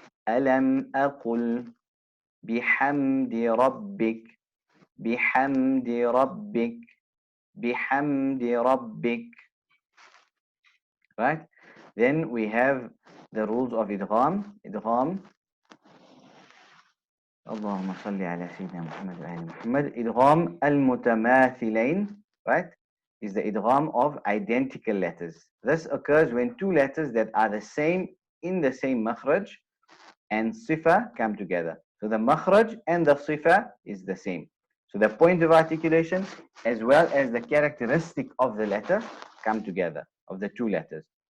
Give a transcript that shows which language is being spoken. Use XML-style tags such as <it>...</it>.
<ar>Alam aqul bihamdi rabbik. Bihamdi rabbik. Bihamdi rabbik.</ar> <en>Right? Then we have the rules of idgham. Idgham.</en> <ar>اللهم صل على سيدنا محمد وآل محمد.</ar> <en>إدغام المتماثلين, right, is the idgham of identical letters. This occurs when two letters that are the same in the same makhraj and sifa come together. So the makhraj and the sifa is the same. So the point of articulation as well as the characteristic of the letter come together, of the two letters.</en>